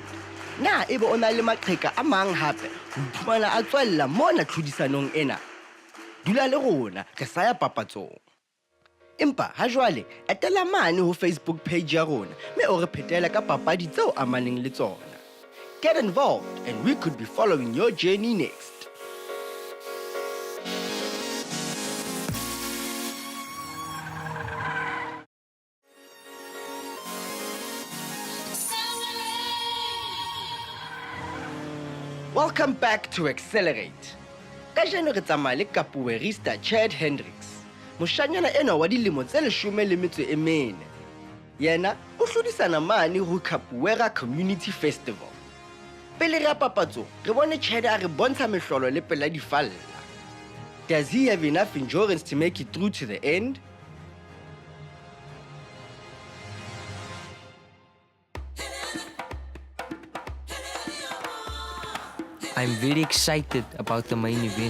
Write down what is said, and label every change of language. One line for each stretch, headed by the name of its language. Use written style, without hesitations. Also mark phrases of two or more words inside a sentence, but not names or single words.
Southern Sotho: Na ebe o na le maqheka a mang hape, o iphumana a tswella mona tlhodisanong ena. Dula le rona, re sa ya papatsong. Empa ha jwale, etela mane ho Facebook page ya rona, mme o re phetela ka papadi tseo amaneng le tsona.
English: Get involved and we could be following your journey next. Welcome back to Xcellerate.
Southern Sotho: Kajeno re tsamaya le capoeirista Chad Hendricks. Moshanyana ena wa dilemo tse 14. Yena o hlodisana mane ho Capoeira Community Festival. Pele re papatso, re bone Chad a re bontsha mehlolo le pela di falla.
English: Does he have enough endurance to make it through to the end? I'm very excited about the main event.